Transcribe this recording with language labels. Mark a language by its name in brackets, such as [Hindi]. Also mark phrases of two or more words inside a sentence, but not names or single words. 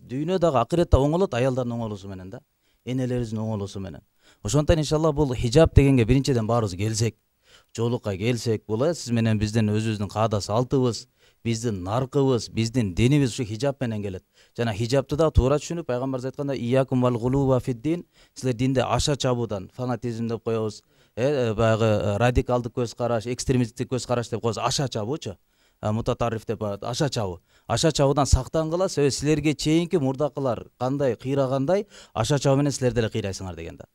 [Kyrgyz] Дүйнө дагы акыретте оңолот аялдардын оңолуусу менен да. Энелерибиздин оңолуусу менен. Ошондон иншалла бул хижаб дегенге биринчиден баарыбыз келсек, жолукка келсек, бул сиз менен биздин өзүбүздүн каада салтыбыз, биздин наркыбыз, биздин динибиз ушу хижаб менен келет. Жана хижабты да туура түшүнүп, пайгамбарыбыз айтканда: [Arabic] "إياكم والغلو في الدين", [Kyrgyz] силер динде аша чабуудан, фанатизм деп коебуз, баягы радикалдык көз караш, экстремисттик көз караш деп коебуз, аша чабуучу. Мутатарриф деп аша чабуу. Аша чабуудан сактангыла, себеби силерге чейинки мурдакылар кандай кыйрагандай, аша чабуу менен силер деле кыйрайсыңар деген да.